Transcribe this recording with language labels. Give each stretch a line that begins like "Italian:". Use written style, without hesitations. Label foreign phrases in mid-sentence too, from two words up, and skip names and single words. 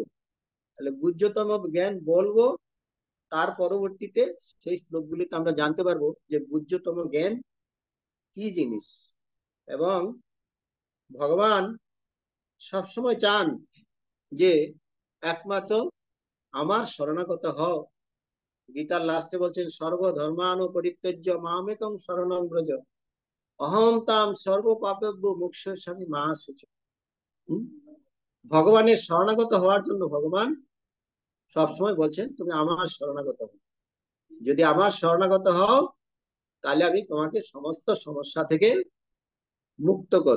Bangla: তাহলে গুহ্যতম জ্ঞান বলবো, তার পরবর্তীতে সেই শ্লোকগুলিতে আমরা জানতে পারবো যে গুহ্যতম জ্ঞান কি জিনিস। এবং ভগবান সবসময় চান যে একমাত্র আমার শরণাগত হও। গীতার লাস্টে বলছেন
Sanskrit: সর্বধর্মান পরিত্যজ্য মামেকং শরণং ব্রজ অহং তাম সর্ব পাপেভ্য মোক্ষয়িষ্যামি মা শুচি।
Bangla: ভগবানের শরণাগত হওয়ার জন্য ভগবান সবসময় বলছেন তুমি আমার শরণাগত হও। যদি আমার শরণাগত হও, তাহলে আমি তোমাকে সমস্ত সমস্যা থেকে মুক্ত করব।